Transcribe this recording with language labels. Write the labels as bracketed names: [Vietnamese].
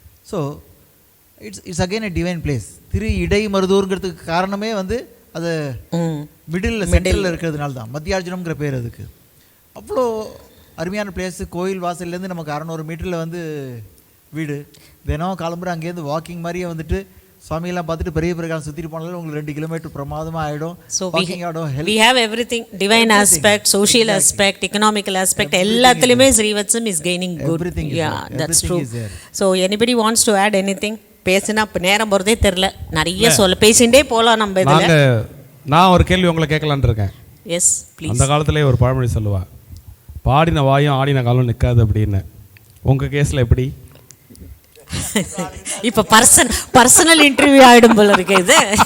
[English] So it's again a divine place. [Tamil] திரு இடை மருதூர்ங்கிறதுக்கு காரணமே வந்து அது சென்ட்ரலில் இருக்கிறதுனால தான் மத்தியார்ஜுனம்ங்கிற பேர் அதுக்கு. அவ்வளோ அருமையான பிளேஸ். கோயில் வாசல்லேருந்து நமக்கு 600 மீட்டரில் வந்து வீடு. தினம் கிளம்புற அங்கேருந்து வாக்கிங் மாதிரியே வந்துட்டு சுவாமியெல்லாம் பார்த்துட்டு பெரிய பிரகாரம் சுற்றிட்டு போனாலும் உங்களுக்கு 2 கிலோமீட்டர் பிரமாதமாக ஆகிடும். [English] We have everything, divine aspect, social aspect, economical aspect, [Tamil] எல்லாத்துலேயுமே [English] Srivatsam is gaining good. Yeah, that's true. So anybody wants to add anything? [Tamil] பேசினா இப்போ நேரம் போகிறதே தெரில, நிறைய பேசிகிட்டே போகலாம் நம்ம இதில். நான் ஒரு கேள்வி உங்களை கேட்கலான் இருக்கேன். [English] Yes please. [Tamil] அந்த காலத்திலே ஒரு பழமொழி சொல்லுவா, பாடின வாயும் ஆடின காலம் நிற்காது அப்படின்னு. உங்கள் கேஸில் எப்படி? இப்போ பர்சனல் இன்டர்வியூ ஆகிடும் போல இருக்கு இது.